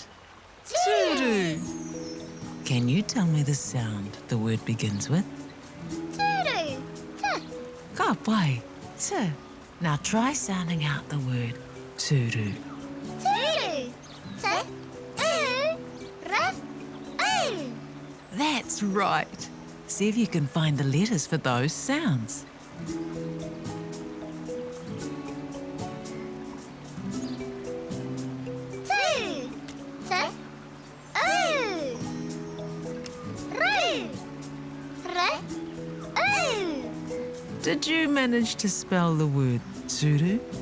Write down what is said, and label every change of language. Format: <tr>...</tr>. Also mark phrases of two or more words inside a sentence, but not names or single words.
<mi>Turu.</mi> <en>Can you tell me the sound the word begins with?</en> <mi>Turu. Ka pai.</mi> <en>T. Now try sounding out the word turu.</en> <mi>Turu. Re.</mi> <en>That's right. See if you can find the letters for those sounds. Did you manage to spell the word turu?</en>